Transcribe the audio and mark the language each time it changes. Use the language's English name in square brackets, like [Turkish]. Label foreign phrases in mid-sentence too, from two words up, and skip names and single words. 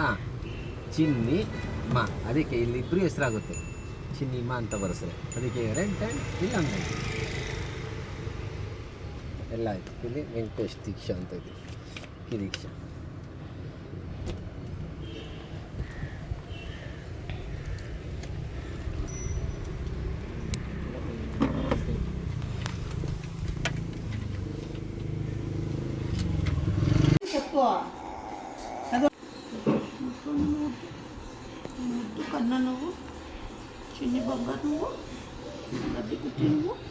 [Kannada] ಚಿನ್ನಿ ಮಾ, ಅದಕ್ಕೆ ಇಲ್ಲಿ ಇಬ್ರು ಹೆಸರಾಗುತ್ತೆ. ಚಿನ್ನಿ ಮಾ ಅಂತ ಬರ್ಸರೆ ಅದಕ್ಕೆ ರೆಂಟ್ ಇಲ್ಲ ಅಂದ್ರೆ ಎಲ್ಲ ಆಯ್ತು. ಇಲ್ಲಿ ವೆಂಕಟೇಶ್ ದೀಕ್ಷಾ ಅಂತ ಇದೆ. ಈ ದೀಕ್ಷಾ [Telugu] చెప్పు. ముద్దు కన్నా నువ్వు, చిన్ని బంగారు నువ్వు, గడ్డి కుట్టి నువ్వు.